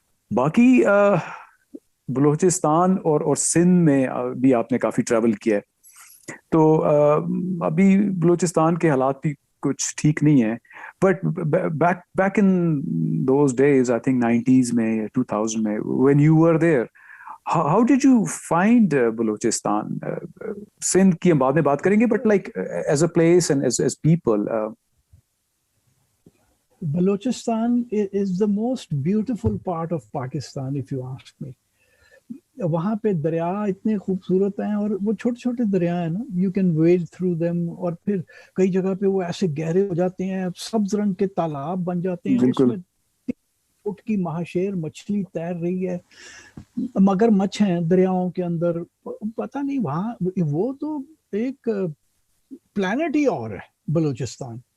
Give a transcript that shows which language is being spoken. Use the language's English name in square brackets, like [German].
[Urdu] باقی بلوچستان اور سندھ میں بھی آپ نے کافی ٹریول کیا ہے، تو ابھی بلوچستان کے حالات بھی کچھ ٹھیک نہیں ہیں، [English] but back in those days I think [Urdu] 90s میں یا 2000 میں [English] when you were there, how did you find [Urdu] Balochistan? Sindh کی ہم بعد میں بات کریں گے، [English] But like as a place and as people. Balochistan is the most beautiful part of Pakistan if you ask me. [Urdu] وہاں پہ دریا اتنے خوبصورت ہیں، اور وہ چھوٹے چھوٹے دریا ہیں نا، [English] you can wade through them, [Urdu] اور پھر کئی جگہ پہ وہ ایسے گہرے ہو جاتے ہیں، سبز رنگ کے تالاب بن جاتے ہیں، اس میں 3 فٹ کی مہاشیر مچھلی تیر رہی ہے، مگر مچھ ہیں دریاؤں کے اندر، پتہ نہیں وہاں وہ تو ایک پلانٹ ہی اور ہے بلوچستان.